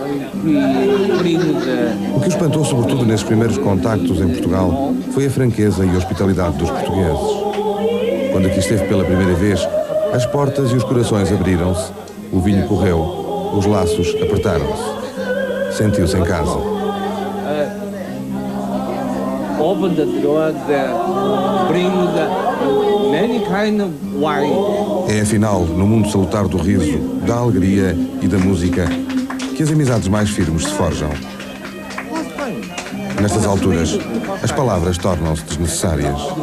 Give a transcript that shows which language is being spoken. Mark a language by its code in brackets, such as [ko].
[pt] O que o espantou sobretudo nesses primeiros contactos em Portugal foi a franqueza e a hospitalidade dos portugueses. Quando aqui esteve pela primeira vez, as portas e os corações abriram-se, o vinho correu, os laços apertaram-se. Sentiu-se em casa. [en] Open the door, bring many kind of wine. [pt] É afinal, no mundo salutar do riso, da alegria e da música, que as amizades mais firmes se forjam. Nestas alturas, as palavras tornam-se desnecessárias.